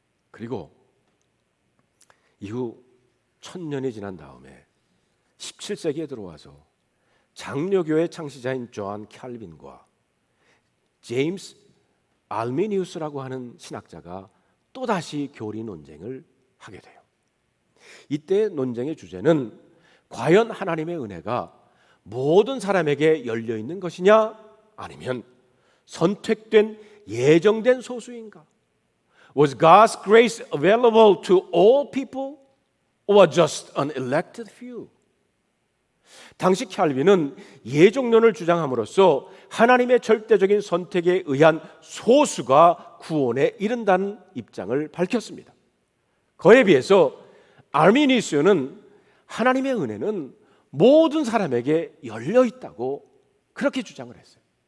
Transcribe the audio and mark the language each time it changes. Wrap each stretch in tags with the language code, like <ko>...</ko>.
<ko>그리고 이후 1000년이 지난 다음에 17세기에 들어와서 장로교의 창시자인 조한 캘빈과 제임스 알미니우스라고 하는 신학자가 또다시 교리 논쟁을 하게 돼요. 이때 논쟁의 주제는 과연 하나님의 은혜가 모든 사람에게 열려 있는 것이냐 아니면 선택된 예정된 소수인가?</ko> <en>Was God's grace available to all people or just an elected few?</en> <ko>당시 캘빈은 예정론을 주장함으로써 하나님의 절대적인 선택에 의한 소수가 구원에 이른다는 입장을 밝혔습니다. 그에 비해서 아르미니우스는 하나님의 은혜는 모든 사람에게 열려 있다고 그렇게 주장을 했어요.</ko>